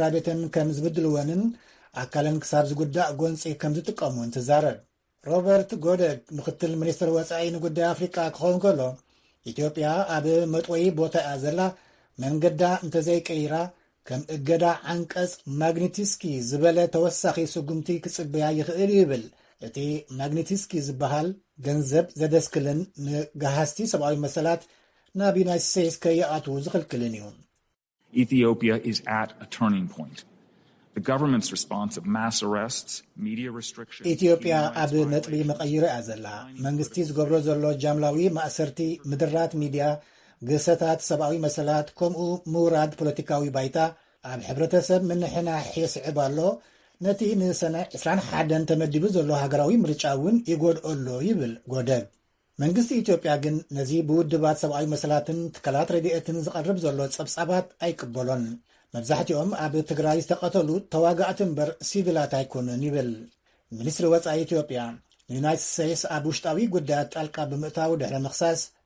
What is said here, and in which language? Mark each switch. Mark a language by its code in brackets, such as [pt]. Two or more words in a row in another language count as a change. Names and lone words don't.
[ti] ቤተን ከም ዝብድልወንን ኣካለን ክሳብ ዝጉዳእ ጎንፂ ከም ዝጥቀሙን ትዛረብ። ሮበርት ጎደግ ምክትል ሚኒስትር ወፃኢ ንጉዳይ ኣፍሪቃ ክኸውን ከሎ ኢትዮጵያ ኣብ መጥወይ ቦታ እያ ዘላ መንገዳ እንተዘይቀይራ ከም እገዳ ዓንቀጽ ማግኒቲስኪ ዝበለ ተወሳኺ ስጉምቲ ክጽበያ ይኽእል ይብል። እቲ ማግኒቲስኪ ዝበሃል ገንዘብ ዘደስክልን ንጋሃስቲ ሰብኣዊ መሰላት ናብ ዩናይትድ ስቴትስ ከይኣትዉ ዝኽልክልን እዩ። [en] Ethiopia is at a turning point. The government's response of mass arrests, media restrictions... [ti] ኢትዮጵያ ኣብ ነጥቢ መቐይረ እያ ዘላ። መንግስቲ ዝገብሮ ዘሎ ጃምላዊ ማእሰርቲ ምድራት ሚድያ ግሰታት ሰብኣዊ መሰላት ከምኡ ምውራድ ፖለቲካዊ ባይታ ኣብ ሕብረተሰብ ምንሕናሕ የስዕብ ኣሎ። ነቲ ንሰነ 21 ተመዲሉ ዘሎ ሃገራዊ ምርጫ እውን ይጎድኦሎ ይብል ጎደግ። መንግስቲ ኢትዮጵያ ግን ነዚ ብውድባት ሰብኣዊ መሰላትን ትካላት ረድኤትን ዝቐርብ ዘሎ ጸብጻባት ኣይቅበሎን። መብዛሕትኦም ኣብ ትግራይ ዝተቐተሉ ተዋጋእቲ እምበር ሲቪላት ኣይኮኑን ይብል። ሚኒስትሪ ወፃኢ ኢትዮጵያ ንዩናይትድ ስቴትስ ኣብ ውሽጣዊ ጉዳያት ጣልቃ ብምእታው ድሕሪ ምኽሳስ